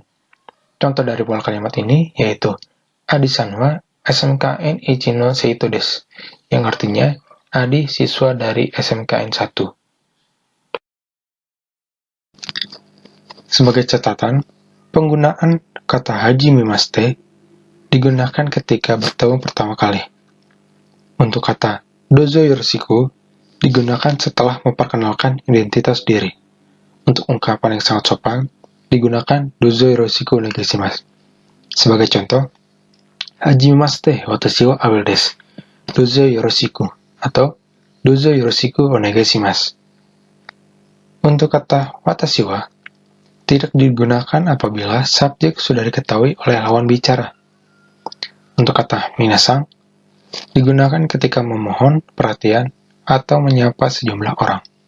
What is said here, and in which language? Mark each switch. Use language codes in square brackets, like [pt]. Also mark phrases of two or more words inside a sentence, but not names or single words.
[id] Contoh dari pola kalimat ini yaitu [ja] アディさんはSMKN一の生徒です, [id] yang artinya Adi siswa dari SMKN 1. Sebagai catatan, penggunaan kata [ja] はじめまして [id] digunakan ketika bertemu pertama kali. Untuk kata [ja] どうぞよろしく [id] digunakan setelah memperkenalkan identitas diri. Untuk ungkapan yang sangat sopan, digunakan [ja] どうぞよろしくお願いします. [id] Sebagai contoh, [ja] はじめまして私はアベルです. どうぞよろしく [id] atau [ja] どうぞよろしくお願いします. [id] Untuk kata [ja] 私は [id] tidak digunakan apabila subjek sudah diketahui oleh lawan bicara. Untuk kata minasang digunakan ketika memohon perhatian atau menyapa sejumlah orang.